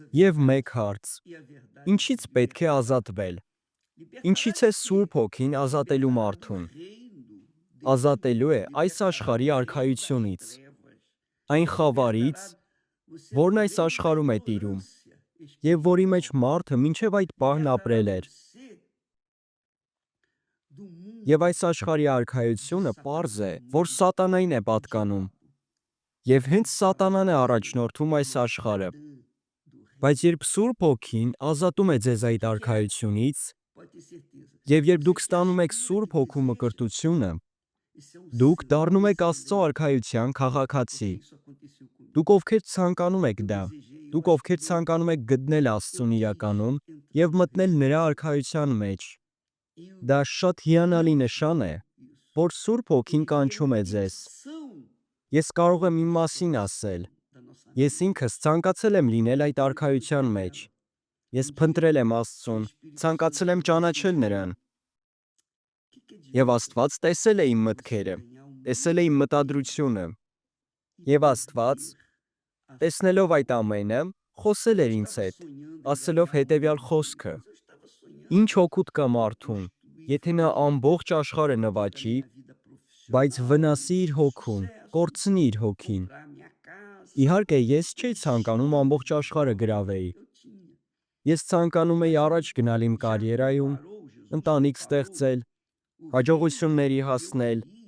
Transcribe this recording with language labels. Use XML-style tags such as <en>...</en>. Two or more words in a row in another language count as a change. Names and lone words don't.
<hy>Եվ</hy> <pt>verdade</pt> <hy>մեկ հարց.</hy> <pt>e a verdade</pt> <hy>Ինչից</hy> <pt>vos</pt> <hy>պետք է</hy> <pt>libertará.</pt> <hy>ազատվել։</hy> <pt>Libertará</pt> <hy>Ինչից է</hy> <pt>de quê?</pt> <hy>Սուրբ Հոգին ազատելու</hy> <pt>Libertará do</pt> <hy>մարդուն։</hy> <pt>reino desse</pt> <hy>Ազատելու է</hy> <pt>mundo,</pt> <hy>այս</hy> <pt>libertará</pt> <hy>աշխարհի</hy> <pt>do reino das</pt> <hy>արքայությունից,</hy> <pt>trevas,</pt> <hy>այն խավարից,</hy> <pt>libertará você</pt> <hy>որն</hy> <pt>do</pt> <hy>այս</hy> <pt>reino da</pt> <hy>աշխարհում է տիրում,</hy> <pt>ignorância</pt> <hy>եւ որի մեջ</hy> <pt>espiritual,</pt> <hy>մարդը մինչեւ այդ պահն</hy> <pt>libertará</pt> <hy>ապրել էր։</hy> <pt>você do mundo</pt> <hy>Եվ այս աշխարհի</hy> <pt>de</pt> <hy>արքայությունը</hy> <pt>Satanás,</pt> <hy>պարզ է,</hy> <pt>do</pt> <hy>որ</hy> <pt>mundo</pt> <hy>սատանային է</hy> <pt>do</pt> <hy>պատկանում,</hy> <pt>diabo,</pt> <hy>եւ</hy> <pt>do</pt> <hy>հենց սատանան է</hy> <pt>trabalho</pt> <hy>առաջնորդում այս</hy> <pt>do</pt> <hy>աշխարհը։</hy> <pt>Satã, do</pt> <hy>Բայց</hy> <pt>reino.</pt> <hy>երբ Սուրբ Հոգին ազատում է ձեզ</hy> <pt>O</pt> <hy>այդ</hy> <pt>que que é?</pt> <hy>արքայությունից,</hy> <pt>Pode ter certeza.</pt> <hy>եւ երբ</hy> <pt>Você</pt> <hy>դուք</hy> <pt>que</pt> <hy>ստանում եք</hy> <pt>aspira,</pt> <hy>Սուրբ</hy> <pt>que</pt> <hy>Հոգու</hy> <pt>deseja,</pt> <hy>մկրտությունը,</hy> <pt>isso é um</pt> <hy>դուք</hy> <pt>sinal</pt> <hy>դառնում եք Աստծո</hy> <pt>excelente,</pt> <hy>արքայության քաղաքացի։</hy> <pt>porque isso aconteceu comigo.</pt> <hy>Դուք ովքեր ցանկանում եք</hy> <pt>Eu</pt> <hy>դա,</hy> <pt>desejei, eu</pt> <hy>դուք ովքեր</hy> <pt>aspirei,</pt> <hy>ցանկանում եք գտնել</hy> <pt>eu</pt> <hy>Աստծուն</hy> <pt>quis</pt> <hy>իրականում</hy> <pt>entrar</pt> <hy>եւ</hy> <pt>no</pt> <hy>մտնել</hy> <pt>reino de</pt> <hy>նրա</hy> <pt>Deus.</pt> <hy>արքայության մեջ,</hy> <pt>E</pt> <hy>դա շատ հիանալի</hy> <pt>Deus</pt> <hy>նշան է,</hy> <pt>viu isso.</pt> <hy>որ Սուրբ Հոգին</hy> <pt>Ele vê a</pt> <hy>կանչում է ձեզ։</hy> <pt>intenção</pt> <hy>Ես կարող եմ</hy> <pt>do</pt> <hy>իմ</hy> <pt>nosso</pt> <hy>մասին</hy> <pt>coração,</pt> <hy>ասել,</hy> <pt>da nossa</pt> <hy>ես</hy> <pt>mente.</pt> <hy>ինքս ցանկացել եմ լինել այդ</hy> <pt>Eu fui</pt> <hy>արքայության</hy> <pt>para</pt> <hy>մեջ։</hy> <pt>ela.</pt> <hy>Ես</hy> <pt>Um dia</pt> <hy>փնտրել եմ</hy> <pt>o</pt> <hy>Աստծուն,</hy> <pt>Espírito</pt> <hy>ցանկացել</hy> <pt>Santo</pt> <hy>եմ</hy> <pt>me disse</pt> <hy>ճանաչել</hy> <pt>assim:</pt> <hy>նրան,</hy> <pt>o que</pt> <hy>եւ</hy> <pt>adianta</pt> <hy>Աստված տեսել է իմ</hy> <pt>você</pt> <hy>մտքերը,</hy> <pt>ganhar o</pt> <hy>տեսել է իմ</hy> <pt>mundo</pt> <hy>մտադրությունը,</hy> <pt>e</pt> <hy>եւ Աստված</hy> <pt>perder</pt> <hy>Տեսնելով այդ ամենը, խոսել էր ինձ հետ, ասելով հետևյալ խոսքը. Ինչ օգուտ կա մարդուն, եթե նա ամբողջ աշխարհը նվաճի, բայց վնասի իր հոգուն, կորցնի իր հոգին։ Իհարկե, ես չէի ցանկանում ամբողջ աշխարհը գրավեի։ Ես ցանկանում էի առաջ գնալ իմ կարիերայում, ընտանիք ստեղծել, հաջողությունների հասնել։</hy>